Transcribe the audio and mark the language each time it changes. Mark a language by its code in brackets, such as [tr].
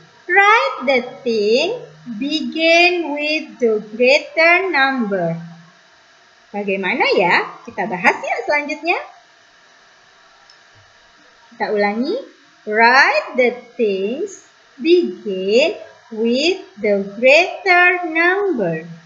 [en] Write the thing begin with the greater number. [id] Bagaimana ya? Kita bahas ya selanjutnya. Kita ulangi. [en] Write the things begin with the greater number.